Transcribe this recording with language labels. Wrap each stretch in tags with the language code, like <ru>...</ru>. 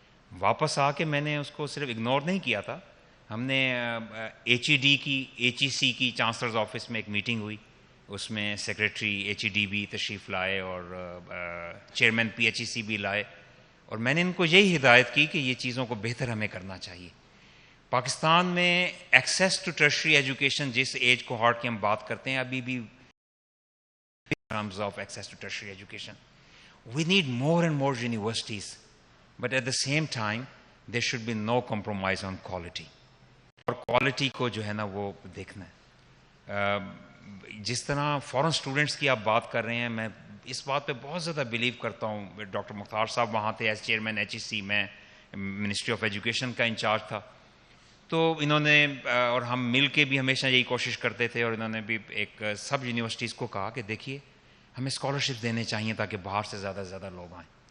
<ur>واپس آ کے میں نے اس کو صرف اگنور نہیں کیا تھا. ہم نے ایچ ای ڈی کی ایچ ای سی کی چانسلرز آفس میں ایک میٹنگ ہوئی، اس میں سیکریٹری ایچ ای ڈی بھی تشریف لائے اور چیئرمین پی ایچ ای سی بھی لائے، اور میں نے ان کو یہی ہدایت کی کہ یہ چیزوں کو بہتر ہمیں کرنا چاہیے. پاکستان میں ایکسیس ٹو ٹرشری ایجوکیشن جس ایج کو ہارٹ کی ہم بات کرتے ہیں ابھی بھی</ur> <en>terms of access to tertiary education. We need more and more universities, but at the same time, there should be no compromise on quality.</en> <ur>اور quality کو جو ہے نا وہ دیکھنا ہے. جس طرح فورن اسٹوڈنٹس کی آپ بات کر رہے ہیں، میں اس بات پہ بہت زیادہ بلیو کرتا ہوں. ڈاکٹر مختار صاحب وہاں تھے ایز چیئرمین ایچ ای سی، میں منسٹری آف ایجوکیشن کا انچارج تھا. تو انہوں نے اور ہم مل کے بھی ہمیشہ یہی کوشش کرتے تھے، اور انہوں نے بھی ایک سب یونیورسٹیز کو کہا کہ دیکھیے ہمیں اسکالرشپ دینے چاہیے تاکہ باہر سے زیادہ سے زیادہ لوگ آئیں.</ur>